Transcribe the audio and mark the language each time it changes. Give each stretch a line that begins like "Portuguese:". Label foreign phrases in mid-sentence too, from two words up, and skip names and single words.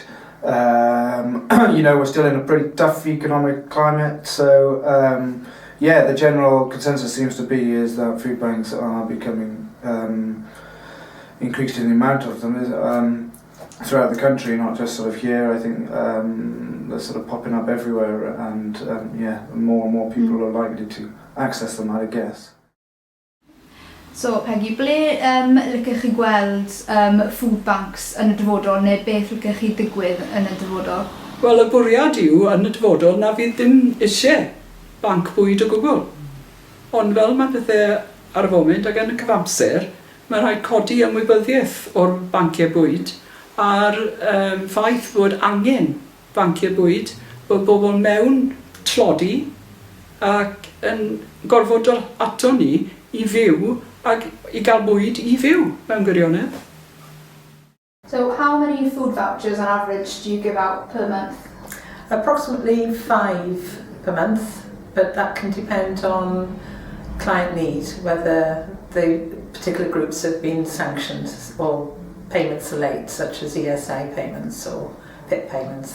English: You know, we're still in a pretty tough economic climate, so yeah, the general consensus seems to be is that food banks are becoming increased in the amount of them throughout the country, not just sort of here. I think they're sort of popping up everywhere, and yeah, more and more people are likely to access them, I guess. So,
Welsh: Peggy, ble licech chi gweld
English: food banks
Welsh: yn y dyfodol, neu beth licech chi digwydd yn y dyfodol? Wel, y bwriad yw yn y dyfodol na fydd ddim eisiau banc bwyd o gwbl. Ond fel mae pethau ar y foment ac yn y cyfamser, mae rhaid codi ymwybyddiaeth o'r banciau bwyd a'r ffaith bod angen banciau bwyd, bod bobl mewn tlodi ac yn gorfod ato ni i fyw ac i gael bwyd i fyw mewn gwirionedd.
English: So how many food vouchers on average do you give out per month? Approximately 5 per month, but that can depend on client need, whether the particular groups have been sanctioned or payments are late, such as ESA payments or PIP payments.